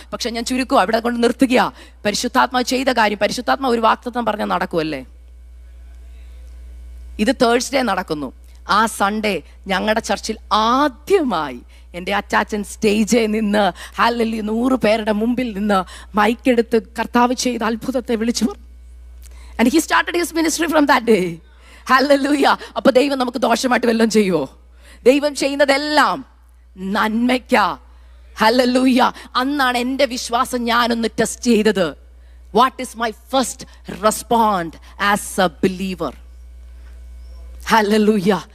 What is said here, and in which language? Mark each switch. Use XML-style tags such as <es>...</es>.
<ml>പക്ഷെ ഞാൻ ചുരുക്കുക, അവിടെ കൊണ്ട് നിർത്തുക. പരിശുദ്ധാത്മാവ് ചെയ്ത കാര്യം, പരിശുദ്ധാത്മാവ് ഒരു വാഗ്ദത്തം പറഞ്ഞാൽ നടക്കുമല്ലേ? ഇത് തേഴ്സ്ഡേ നടക്കുന്നു. ആ സൺഡേ ഞങ്ങളുടെ ചർച്ചിൽ ആദ്യമായി എൻ്റെ അച്ചാച്ചൻ സ്റ്റേജിൽ നിന്ന് ഹല്ലേലൂയ 100 പേരുടെ മുമ്പിൽ നിന്ന് മൈക്കെടുത്ത് കർത്താവ് ചെയ്ത അത്ഭുതത്തെ വിളിച്ചു പറഞ്ഞു.</ml> <en>And he started his ministry from that day. Hallelujah.</en> <ml>അപ്പോൾ ദൈവം നമുക്ക് ദോഷമായിട്ട് വല്ലതും ചെയ്യുമോ? ദൈവം ചെയ്യുന്നതെല്ലാം നന്മയ്ക്കാ. ഹല്ലേലൂയ. അന്നാണ് എൻ്റെ വിശ്വാസം ഞാനൊന്ന് ടെസ്റ്റ് ചെയ്തത്.</ml> <en>What is my first respond as a believer?</en> <ml>Hallelujah.</ml>